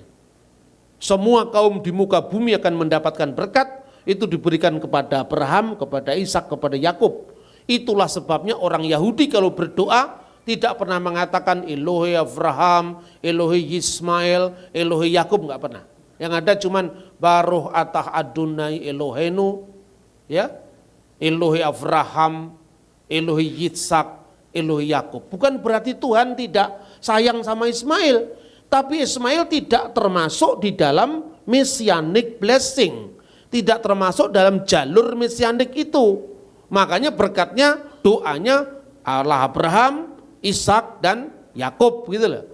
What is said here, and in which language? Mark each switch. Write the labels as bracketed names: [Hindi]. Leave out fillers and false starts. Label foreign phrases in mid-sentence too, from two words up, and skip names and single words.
[Indonesian] Semua kaum di muka bumi akan mendapatkan berkat, itu diberikan kepada Abraham, kepada Ishak, kepada Yakub. Itulah sebabnya orang Yahudi kalau berdoa tidak pernah mengatakan Elohe Abraham, Elohe Ismail, Elohe Yakub, enggak pernah. Yang ada cuman [Hebrew] ברוך אתה אדוני אלוהינו, [Indonesian] ya, Elohe Abraham, Elohe Yitzhak, Elohe Yakub. Bukan berarti Tuhan tidak sayang sama Ismail, tapi Ismail tidak termasuk di dalam [English] messianic blessing, [Indonesian] tidak termasuk dalam jalur messianic itu. Makanya berkatnya, doanya Allah Abraham, Ishak dan Yakub gitu loh.